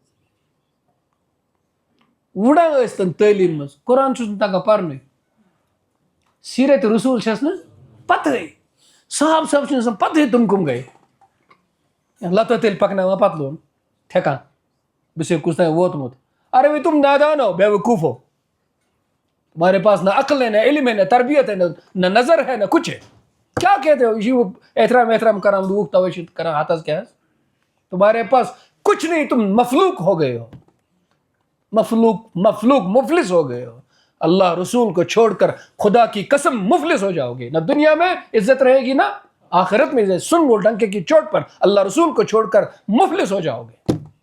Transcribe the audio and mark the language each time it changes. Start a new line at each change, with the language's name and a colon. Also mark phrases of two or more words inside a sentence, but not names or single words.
Kashmiri: وُڑان ٲسۍتن تعلیٖم منٛز, قرآن چھُس نہٕ تگان پرنُے, سیرت رسوٗل چھس نہٕ پتہٕے, صحابہٕ صٲب چھِنہٕ آسان پتہٕے تِم کٕم گٔے. لتو تیٚلہِ پکناوان پتلوٗن ٹھیکان بہٕ چھُسے کُس تام ووتمُت.
Urdu: ارے وہی تم نادان ہو بیوقوف ہو, تمہارے پاس نہ عقل ہے نہ علم ہے نہ تربیت ہے نہ نظر ہے نہ کچھ ہے, کیا کہتے ہو. یہ
Kashmiri: احترام کران
Urdu: لوگ توجہ کران ہاتس کیا, تمہارے پاس کچھ نہیں, تم مفلوق ہو گئے ہو, مفلوق مفلس ہو گئے ہو. اللہ رسول کو چھوڑ کر خدا کی قسم مفلس ہو جاؤ گے, نہ دنیا میں عزت رہے گی نہ آخرت میں. سن وہ ڈنکے کی چوٹ پر اللہ رسول کو چھوڑ کر مفلس ہو جاؤ گے.